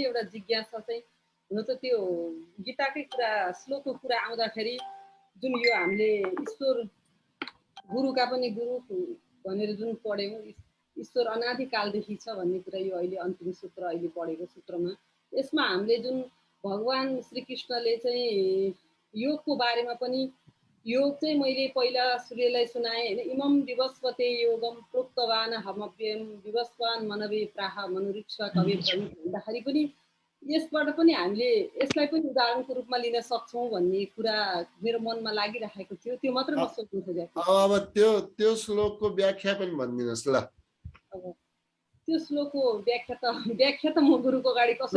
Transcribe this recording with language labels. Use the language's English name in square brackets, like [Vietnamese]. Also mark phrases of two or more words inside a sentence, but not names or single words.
[Nepali] एउटा जिज्ञासा चाहिँ हुन त त्यो गीताकै कुरा, श्लोकको कुरा आउँदाखेरि जुन यो हामीले ईश्वर गुरुका पनि गुरु भनेर जुन पढ्यौँ, ईश्वर अनादिकालदेखि छ भन्ने कुरा, यो अहिले अन्तिम सूत्र अहिले पढेको सूत्रमा, यसमा हामीले जुन भगवान् श्रीकृष्णले चाहिँ योगको बारेमा पनि, योग चाहिँ मैले पहिला सूर्यलाई सुनाएँ होइन। [Sanskrit] इमम विवस्वते योगम प्रोक्तवान हमव्ययम विवस्वान मनवे प्राह मनुरीक्षा [Nepali] कवि भन्दाखेरि पनि यसबाट पनि हामीले यसलाई पनि उदाहरणको रूपमा लिन सक्छौँ भन्ने कुरा मेरो मनमा लागिरहेको थियो। त्यो मात्र म सोध्नु खोजेको। अब त्यो श्लोकको व्याख्या पनि भनिदिनुहोस् ल। अब त्यो श्लोकको व्याख्या त म गुरुको अगाडि कसरी